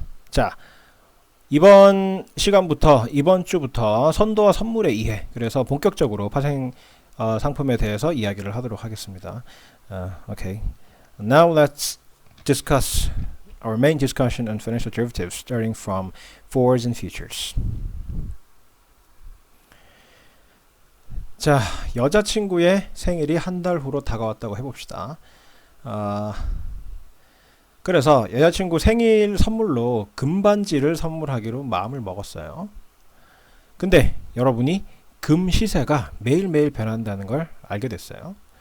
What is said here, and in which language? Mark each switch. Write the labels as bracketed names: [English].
[Korean] 자, 이번 주부터 선도와 선물의 이해, 그래서 본격적으로 파생 상품에 대해서 이야기를 하도록 하겠습니다. [English] Okay. Now let's discuss our main discussion on financial derivatives, starting from forwards and futures. [Korean] 자, 여자친구의 생일이 한 달 후로 다가왔다고 해봅시다. 그래서 여자친구 생일 선물로 금반지를 선물하기로 마음을 먹었어요. 근데 여러분이 금 시세가 매일매일 변한다는 걸 알게 됐어요.